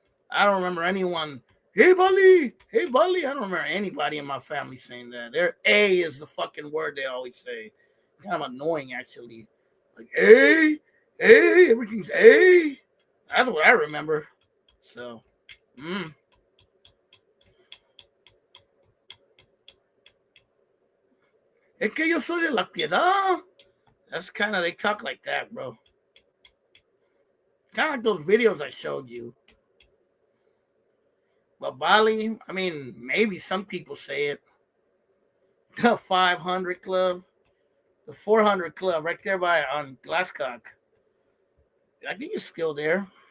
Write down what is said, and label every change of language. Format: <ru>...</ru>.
<en>I don't remember anyone, hey, Bali. I don't remember anybody in my family saying that. Their A is the fucking word they always say. Kind of annoying, actually. Like, everything's A. That's what I remember.</en> <es>So, Es que yo soy de La Piedad.</es> <en>That's kind of, they talk like that, bro. Kind of like those videos I showed you. But Bali, I mean, maybe some people say it. The 500 Club, the 400 Club, right there by on Glasscock. I think it's still there.</en>